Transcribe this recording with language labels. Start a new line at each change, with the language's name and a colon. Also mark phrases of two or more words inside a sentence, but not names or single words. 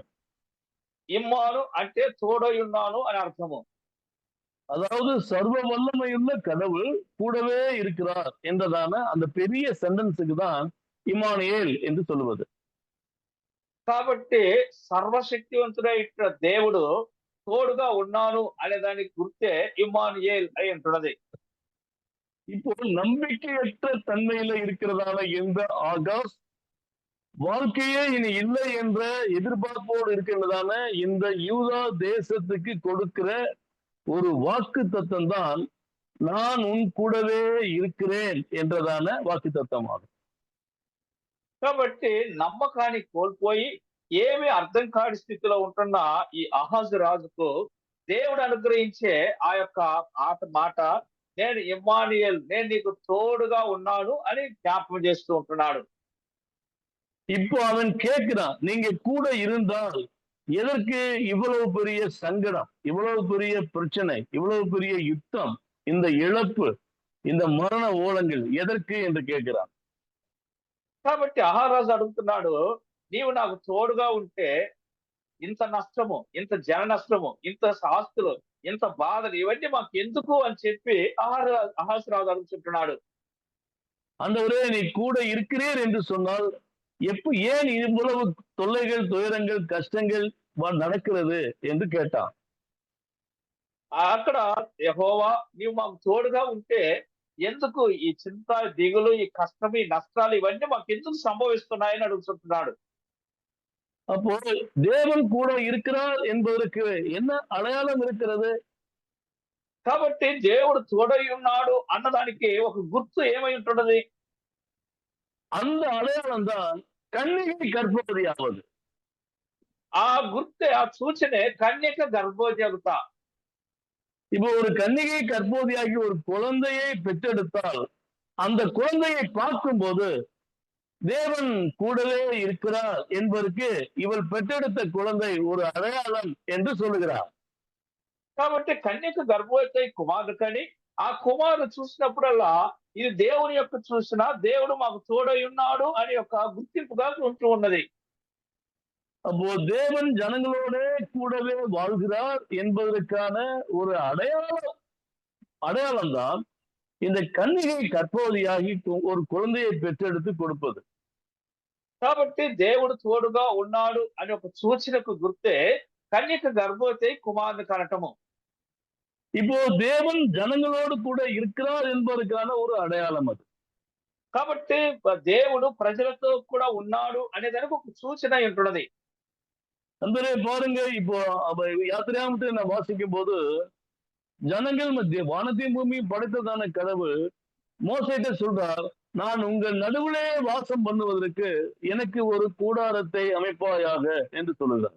Telugu: ఇమ్మాను అంటే తోడై ఉన్నాను అని అర్థము.
Tamil: அதாவது சர்வ வல்லமையுள்ள கடவுள் கூடவே இருக்கிறார் என்றதான அந்த பெரிய சென்டென்ஸுக்கு தான் இம்மானுவேல் என்று சொல்லுவது.
Telugu: కాబట్టి సర్వశక్తివంతుడైన దేవుడు తోడుగా ఉన్నాను అనే దానికి గుర్తే ఇమ్మానుయేల్ అయి ఉంటున్నది.
Tamil: இப்போ நம்பிக்கையற்ற தன்மையில இருக்கிறதான எந்த ஆகாஷ், வாழ்க்கையே இனி இல்லை என்ற எதிர்பார்ப்போடு இருக்கின்றதான இந்த யூதா தேசத்துக்கு கொடுக்கிற ஒரு வாக்கு தத்தம் தான் நான் உன் கூடவே இருக்கிறேன் என்றதான வாக்கு தத்தமாகும்.
Telugu: కాబట్టి నమ్మకాన్ని కోల్పోయి ఏమీ అర్థం కాని స్థితిలో ఉంటున్న ఈ అహాజు రాజుకు దేవుడు అనుగ్రహించే ఆ యొక్క మాట, నేను ఇమ్మానుయేల్, నేను నీకు తోడుగా ఉన్నాను అని జ్ఞాపకం చేస్తూ ఉంటున్నాడు.
Tamil: இப்போ அவன் கேட்கிறான், நீங்க கூட இருந்தால் எதற்கு இவ்வளவு பெரிய சங்கடம், இவ்வளவு பெரிய பிரச்சனை, இவ்வளவு பெரிய யுத்தம், இந்த இழப்பு, இந்த மரண ஓலங்கள் எதற்கு என்று கேட்கிறான்.
Telugu: కాబట్టి అహారాజు అడుగుతున్నాడు, నీవు నాకు తోడుగా ఉంటే ఇంత నష్టము, ఇంత జన నష్టము, ఇంత ఆస్తులు, ఇంత బాధలు, ఇవన్నీ మాకు ఎందుకు అని చెప్పి అహాస్రాజు అడుగుతుంటున్నాడు.
Tamil: ஆண்டவரே நீ கூட இருக்கிறீர் என்று சொன்னால் ஏன் இவ்வளவு தொல்லைகள், துயரங்கள், கஷ்டங்கள் நடக்கிறது என்று கேட்டான்.
Telugu: అక్కడ యెహోవా నీవు మాకు తోడుగా ఉంటే ఎందుకు ఈ చింత, దిగులు, ఈ కష్టం, ఈ నష్టాలు ఇవన్నీ మాకు ఎందుకు సంభవిస్తున్నాయని అడుగుతుంటున్నాడు.
Tamil: அப்போ தேவன் கூட இருக்கிறார் என்பதற்கு என்ன அடையாளம் இருக்கிறது?
Telugu: కాబట్టి దేవుడు తోడై ఉన్నాడు అన్నదానికి ఒక గుర్తు ఏమై ఉంటున్నది?
Tamil: அந்த அடையாளம் தான் கன்னிகை கர்ப்பவதியாவது.
Telugu: ఆ గుర్తే, ఆ సూచనే కన్యక గర్భవతి అవుతా.
Tamil: இப்போ ஒரு கன்னிகை கர்ப்பவதியாகி ஒரு குழந்தையை பெற்றெடுத்தால் அந்த குழந்தையை பார்க்கும்போது தேவன் கூடவே இருக்கிறார் என்பதற்கு இவள் பெற்றெடுத்த குழந்தை ஒரு அடையாளம் என்று சொல்லுகிறார்.
Telugu: కాబట్టి కన్యక గర్భవతి కుమారుడు కని ఆ కుమారుడు చూసినప్పుడల్లా ఇది దేవుని యొక్క చూసిన, దేవుడు మాకు తోడై ఉన్నాడు అని ఒక గుర్తింపుగా ఉంటూ ఉన్నది.
Tamil: அப்போ தேவன் ஜனங்களோட கூடவே வாழ்கிறார் என்பதற்கான ஒரு அடையாளம் தான் இந்த கன்னிகை கர்ப்பவதியாகி ஒரு குழந்தையை பெற்றெடுத்து கொடுப்பது.
Telugu: కాబట్టి దేవుడు తోడుగా ఉన్నాడు అనే ఒక సూచనకు గుర్తే కన్యక గర్భవతి కుమారుని కనటము.
Tamil: இப்போ தேவன் ஜனங்களோடு கூட இருக்கிறார் என்பதற்கான ஒரு அடையாளம் அது.
Telugu: కాబట్టి దేవుడు ప్రజలతో కూడా ఉన్నాడు అనే దానికి ఒక సూచన ఉంటున్నది.
Tamil: நண்பரே பாருங்க, இப்போ யாத்திரையாமத்தை நான் வாசிக்கும் போது ஜனங்கள் மத்திய வானத்தையும் பூமியும் படைத்ததான கடவுள் மோசேட்ட சொல்றார், நான் உங்கள் நடுவிலே வாசம் பண்ணுவதற்கு எனக்கு ஒரு கூடாரத்தை அமைப்பாயாக என்று சொல்லுகிறார்.